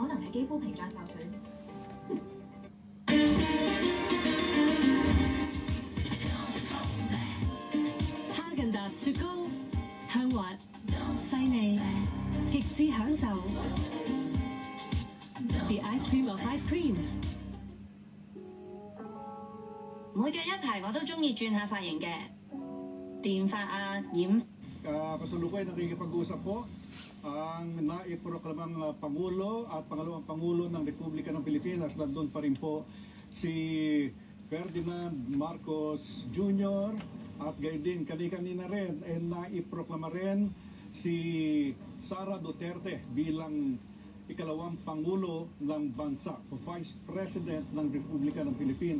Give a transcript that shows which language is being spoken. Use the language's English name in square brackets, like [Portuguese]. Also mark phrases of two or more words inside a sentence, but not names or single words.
[Cantonese] 係幾乎屏障受損。哈根達雪糕，香滑、細膩，極致享受。 [English] The ice cream of ice creams。 [Cantonese] 每隔一排我都中意轉下髮型嘅，電髮啊、染。 [Filipino] Kasalukuyan nakikipag-usap po ang naiproklamang Pangulo at pangalawang Pangulo ng Republika ng Pilipinas. Nandun pa rin po si Ferdinand Marcos Jr. at gayon din kanina rin naiproklama rin si Sara Duterte bilang ikalawang Pangulo ng bansa, [English] Vice President [Filipino] ng Republika ng Pilipinas.